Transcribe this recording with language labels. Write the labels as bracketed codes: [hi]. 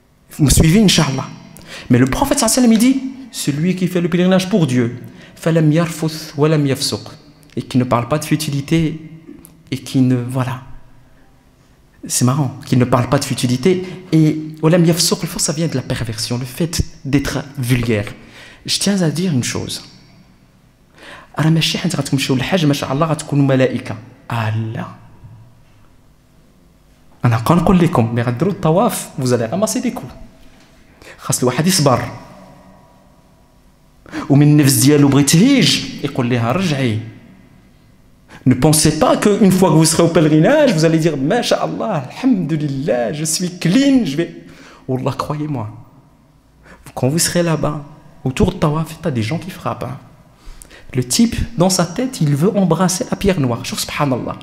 [fr] Vous me suivez, Inch'Allah. Mais le prophète sallam il dit celui qui fait le pèlerinage pour Dieu, [ar] falam yarfuth walam yafsuq, [fr] et qui ne parle pas de futilité et qui ne voilà. C'est marrant qu'il ne parle pas de futilité et [ar] walam yafsuq, [fr] le fait ça vient de la perversion, le fait d'être vulgaire. Je tiens à dire une chose. [ar] راه ماشي حيت غتمشيو للحج ما شاء الله غتكونوا ملائكه. لا. انا كنقول لكم ملي غديروا الطواف [fr] vous allez ramasser des coups. [ar] خاص الواحد يصبر. ومن النفس ديالو بغى تهيج يقول لها رجعي. [fr] Ne pensez pas qu'une fois que vous serez au pèlerinage, vous allez dire Masha'Allah, Alhamdulillah, je suis clean, je vais. Wallah, croyez-moi. Quand vous serez là-bas, autour de Tawaf, tu as des gens qui frappent. Hein. Le type, dans sa tête, il veut embrasser la pierre noire. Subhanallah.